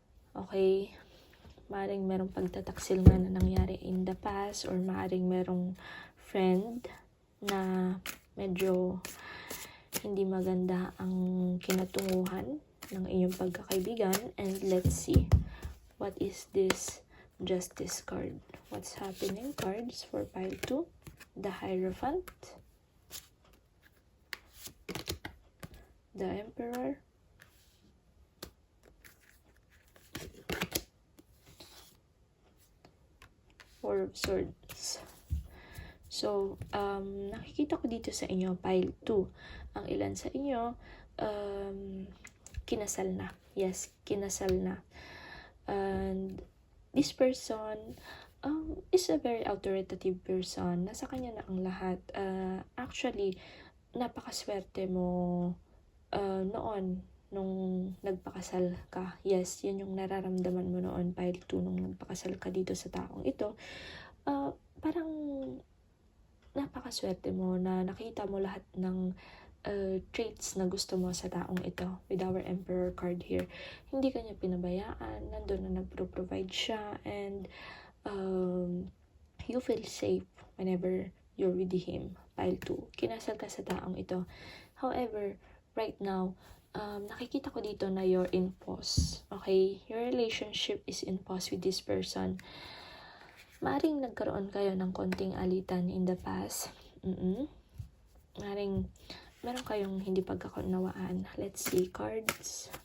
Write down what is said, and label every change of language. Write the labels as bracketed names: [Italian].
[Filipino] Okay, maaring merong pagtataksil nga na nangyari [English] in the past, [Filipino] or maaring merong friend na medyo hindi maganda ang kinatunguhan ng inyong pagkakaibigan. [English] And let's see, what is this Justice card? What's happening, cards, for pile 2? The Hierophant, the Emperor, Four of Swords. [Filipino] So, nakikita ko dito sa inyo, pile 2. Ang ilan sa inyo, kinasal na. Yes, kinasal na. [English] And this person is a very authoritative person. [Filipino] Nasa kanya na ang lahat. Actually, napakaswerte mo noon nung nagpakasal ka. Yes, yun yung nararamdaman mo noon, pile 2, nung nagpakasal ka dito sa taong ito. Parang napakaswerte mo na nakita mo lahat ng traits na gusto mo sa taong ito. [English] With our Emperor card here, [Filipino] hindi kanya pinabayaan, nandun na nagpro-provide siya, [English] and you feel safe whenever you're with him. [Filipino] Pile 2, kinasal ka sa taong ito. [English] However, right now, [Filipino] nakikita ko dito na [English] you're in pause. Okay, your relationship is in pause with this person. [Filipino] Maaring nagkaroon kayo ng konting alitan [English] in the past. [Filipino] Maaring meron kayong hindi pagkakaunawaan. [English] Let's see, cards.